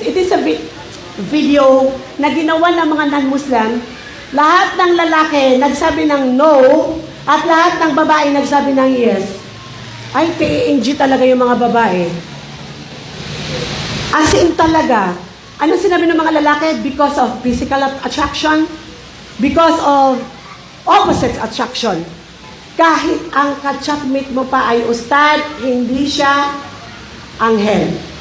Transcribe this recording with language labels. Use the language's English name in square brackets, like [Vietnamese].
[English] It is a video [Filipino] na ginawa ng mga [English] non-Muslim. [Filipino] Lahat ng lalaki nagsabi ng no, at lahat ng babae nagsabi ng yes. Ay, PNG talaga yung mga babae. As in talaga. Ano sinabi ng mga lalaki? [English] Because of physical attraction, because of opposite attraction. [Filipino] Kahit ang ka-chatmate mo pa ay ustad, hindi siya anghel.